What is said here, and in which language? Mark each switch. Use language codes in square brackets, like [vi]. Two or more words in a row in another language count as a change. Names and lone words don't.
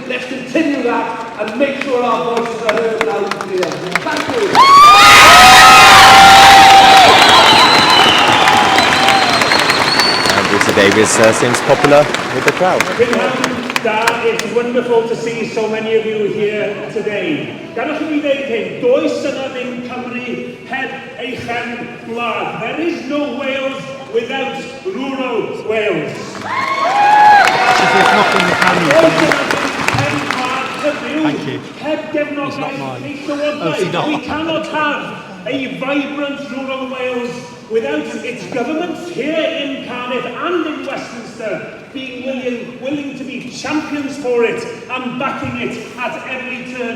[en] Let's continue that and make sure our voices are heard loud and clear. Thank you. Andrew Davies seems popular with the crowd. It's wonderful to see so many of you here today. [cy] Gadwch i mi ddeud hyn, does yna ddim Cymru heb eich gwlad. [en] There is no Wales without rural Wales. Thank you. It's not mine. We cannot have a vibrant rural Wales without its governments here in Cardiff and in Westminster being willing to be champions for it and backing it at every turn.